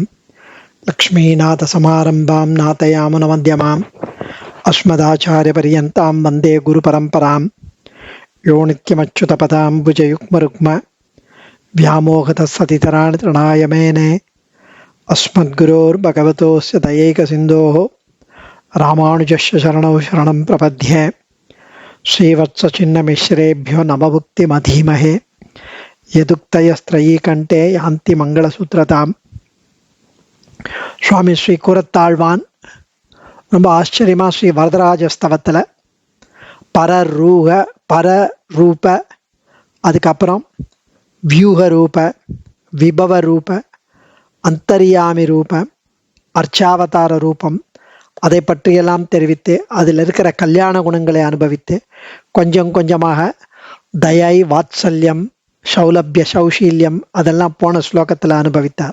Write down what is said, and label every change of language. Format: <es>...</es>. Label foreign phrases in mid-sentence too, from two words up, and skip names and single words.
<sa>लक्ष्मीनाथसमारम्भां नाथयामुनमध्यमाम् अस्मदाचार्यपर्यन्तां वन्दे गुरुपरम्परां यो नित्यमच्युतपदाम्बुजयुग्मरुग्म व्यामोहतस्सतितराणि तृणाय मेने अस्मद्गुरोर्भगवतोस्य दयैकसिन्धोः रामानुजस्य शरणौ शरणं प्रपद्ये श्रीवत्सचिन्नमिश्रेभ्यो नमभुक्तिमधीमहे यदुक्तयस्त्रयीकण्ठे यान्ति मङ्गलसूत्रताम्.</sa> <ta>சுவாமி ஸ்ரீ கூரத்தாழ்வான் ரொம்ப ஆச்சரியமாக ஸ்ரீ வரதராஜ ஸ்தவத்தில் பரரூப அதுக்கப்புறம் வியூக ரூப விபவ ரூப அந்தரியாமி ரூபம் அர்ச்சாவதார ரூபம் அதை பற்றியெல்லாம் தெரிவித்து அதில் இருக்கிற கல்யாண குணங்களை அனுபவித்து கொஞ்சம் கொஞ்சமாக தயை வாத்சல்யம் சௌலபிய சௌஷீல்யம் அதெல்லாம் போன ஸ்லோகத்தில் அனுபவித்தார்.</ta>